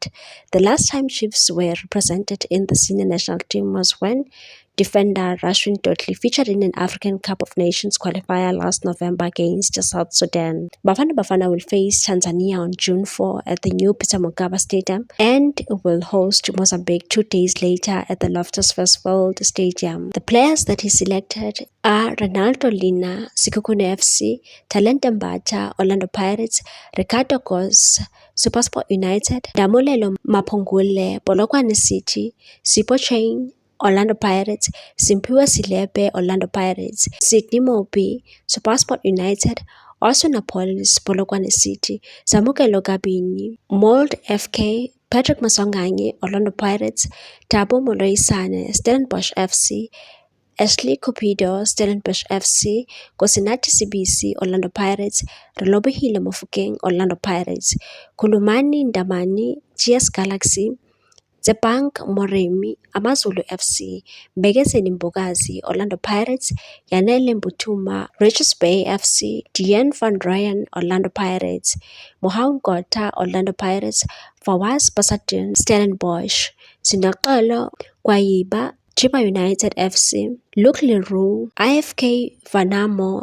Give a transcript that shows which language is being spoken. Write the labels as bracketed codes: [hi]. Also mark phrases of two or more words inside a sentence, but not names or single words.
[en] The last time Chiefs were represented in the senior national team was when defender Rashwin Dotli featured in an African Cup of Nations qualifier last November against South Sudan. Bafana Bafana will face Tanzania on June 4 at the new Peter Mokaba Stadium and will host Mozambique 2 days later at the Loftus Versfeld Stadium. The players that he selected are Ronaldo Lina, Sikukune FC, Talente Mbata, Orlando Pirates, Ricardo Goss, SuperSport United, Damulelo Mapungule, Polokwane City, Sipo Chain, Orlando Pirates, Simpiwa Silepe, Orlando Pirates, Sydney Mobi, SuperSport United, Napolis, Polokwane City, Zamukelo Gabini, Mold FK, Patrick Masonganye, Orlando Pirates, Tabo Moloisane, Stellenbosch FC, Ashley Cupido, Stellenbosch FC, Nkosinathi Sibisi, Orlando Pirates, Relobehile Mofokeng, Orlando Pirates, Kulumani Ndamani, GS Galaxy, Zebank Moremi, Amazulu FC, Mbegezeli Mbokazi, Orlando Pirates, Yanele Mbutuma, Richards Bay FC, Dion van Rooyen, Orlando Pirates, Mohau Nkotha, Orlando Pirates, Fawaz Basadin, Stellenbosch, Sindaqelo Kwayiba, Chiba United FC, Luke Leroux, IFK Vanamo, Sweden.